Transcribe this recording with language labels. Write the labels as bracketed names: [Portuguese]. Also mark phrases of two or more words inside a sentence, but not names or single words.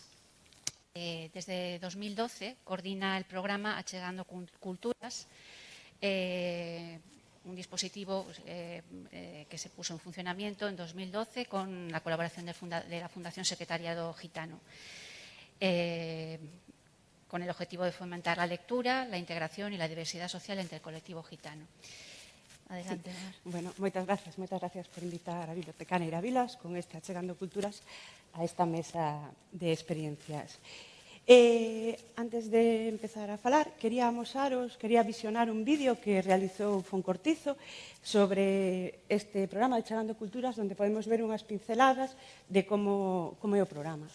[Spanish] Desde 2012 coordina el programa Achegando Culturas, un dispositivo que se puso en funcionamiento en 2012 con la colaboración de la Fundación Secretariado Gitano, con el objetivo de fomentar la lectura, la integración y la diversidad social entre el colectivo gitano. Adelante, Mar. [Galician] Bueno, moitas gracias por invitar a Biblioteca Neira Vilas con este Achegando Culturas a esta mesa de experiencias. Antes de empezar a falar, quería visionar un vídeo que realizou Foncortizo sobre este programa de Achegando Culturas, onde podemos ver unhas pinceladas de como é o programa.